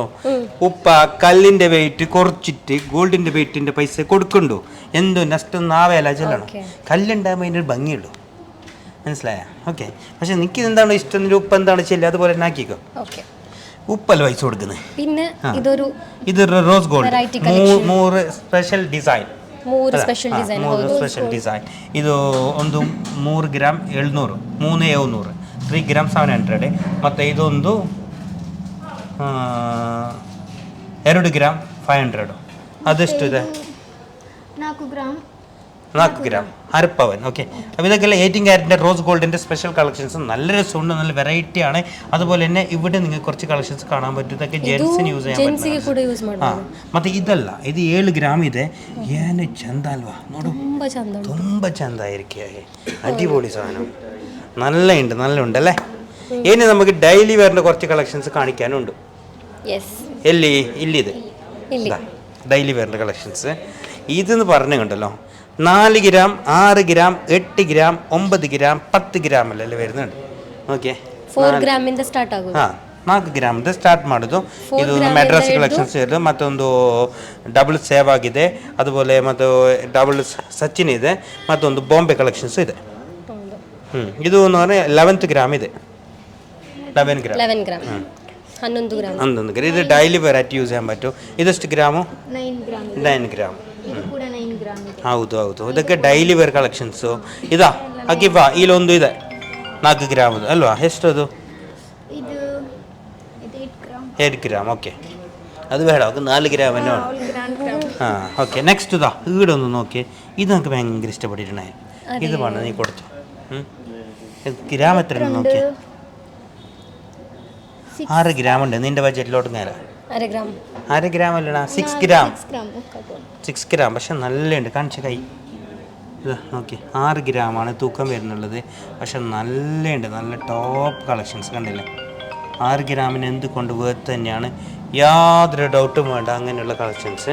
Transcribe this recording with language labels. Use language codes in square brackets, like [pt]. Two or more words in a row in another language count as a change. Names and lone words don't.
[ml] ഉപ്പ കല്ലിൻ്റെ വെയിറ്റ് കുറച്ചിട്ട് ഗോൾഡിൻ്റെ വെയിറ്റിൻ്റെ പൈസ കൊടുക്കണ്ടോ എന്തോ നഷ്ടമൊന്നും ആവേല ചെല്ലണം കല്ലുണ്ടാകുമ്പോൾ അതിൻ്റെ ഒരു ഭംഗിയുള്ളൂ മനസ്സിലായ ഓക്കെ പക്ഷെ എനിക്ക് എന്താണ് ഇഷ്ടം ഉപ്പ് എന്താണ് ചെല്ലുക അതുപോലെ തന്നെ ആക്കിക്കോ ഉപ്പല്ല പൈസ കൊടുക്കുന്നത് പിന്നെ ഇത് [en] rose gold 3 special design 3 special design [kn] ಇದು ಒಂದು 3 ಗ್ರಾಮ್ 700 3 ಗ್ರಾಮ್ 700 ಮತ್ತು ಇದೊಂದು 2 ಗ್ರಾಮ್ 500 ಅದೆಷ್ಟು ಇದೆ [ml] 4 ഗ്രാം അരപ്പവൻ ഓക്കെ അപ്പോൾ ഇതൊക്കെയല്ല 18 ക്യാരറ്റിൻ്റെ [en] rose goldന്റെ special collections [ml] നല്ല രസമുണ്ട് നല്ല വെറൈറ്റി ആണ് അതുപോലെ തന്നെ ഇവിടെ നിങ്ങൾക്ക് കുറച്ച് കളക്ഷൻസ് കാണാൻ പറ്റും ഇതൊക്കെ ജെൻസിന് യൂസ് ചെയ്യാൻ പറ്റും [kn] ಮತ್ತು ಇದಲ್ಲ ಇದು 7 ಗ್ರಾಮ್ ಇದೆ ಏನು ಚಂದ ಅಲ್ವಾ ನೋಡು ತುಂಬ ಚಂದ ಇರಿಕೆ [ml] അടിപൊളി സാധനം നല്ല ഉണ്ടല്ലേ ഇനി നമുക്ക് [en] daily wearന്റെ [ml] കുറച്ച് കളക്ഷൻസ് കാണിക്കാനുണ്ട് ഇല്ലിത് [en] daily wearന്റെ [ml] കളക്ഷൻസ് ഇതെന്ന് പറഞ്ഞു കണ്ടല്ലോ 4 ഗ്രാം 6 ഗ്രാം 8 ഗ്രാം 9 ഗ്രാം [kn] 10 ಗ್ರಾಮ್ ಅಲ್ಲೆಲ್ಲ [ml] വരുന്നുണ്ട് ಓಕೆ [kn] 4 ಗ್ರಾಮಿಂದ ಸ್ಟಾರ್ಟ್ ಆಗೋದು 4 ಗ್ರಾಮಿಂದ ಸ್ಟಾರ್ಟ್ ಮಾಡೋದು ಇದು ಮೆಡ್ರಾಸ್ ಕಲೆಕ್ಷನ್ಸ್ ಇದೆ ಮತ್ತೊಂದು [en] double save [kn] ಆಗಿದೆ അതുപോലെ ಮತ್ತು ಡಬಲ್ ಸಚಿನ್ ಇದೆ ಮತ್ತೊಂದು ಬಾಂಬೆ ಕಲೆಕ್ಷನ್ಸ್ ಇದೆ ಇದು 11 ಗ್ರಾಮ್ ಇದೆ 11 ಗ್ರಾಮ್ 11 ಗ್ರಾಮ್ ಇದು [en] daily variety use [ml] ചെയ്യാൻ പറ്റും [kn] ಇದೆಷ್ಟು ಗ್ರಾಮು 9 ಗ್ರಾಮ್ ಹೌದು ಇದಕ್ಕೆ [en] daily wear collections [kn] ಇದಾ ಅಕ್ಕಿಫಾ ಇಲ್ಲೊಂದು ಇದೆ 4 ಗ್ರಾಮ್ ಅಲ್ವಾ ಎಷ್ಟದು 8 ಗ್ರಾಮ್ ಓಕೆ [ml] അത് വേണം നമുക്ക് 4 ഗ്രാം തന്നെ വേണം ഓക്കെ നെക്സ്റ്റ് ഇതാ ഇവിടെ ഒന്ന് നോക്കി ഇത് നമുക്ക് ഭയങ്കര ഇഷ്ടപ്പെട്ടിട്ടുണ്ടായി ഇത് വേണം നീ കൊടുത്തു ഗ്രാം എത്ര നോക്കി 6 ഗ്രാം ഉണ്ട് നിന്റെ ബഡ്ജറ്റിലോട്ട് നേരെ 1/2 ഗ്രാം അല്ലടാ 6 ഗ്രാം പക്ഷെ നല്ലുണ്ട് കാണിച്ച കൈ ഇതാ നോക്കി 6 ഗ്രാമാണ് തൂക്കം വരുന്നുള്ളത് പക്ഷെ നല്ലുണ്ട് നല്ല [en] top collections [ml] കണ്ടില്ലേ 6 ഗ്രാമിന് എന്തുകൊണ്ട് വേർത്ത് തന്നെയാണ് യാതൊരു ഡൗട്ടും വേണ്ട അങ്ങനെയുള്ള കളക്ഷൻസ്.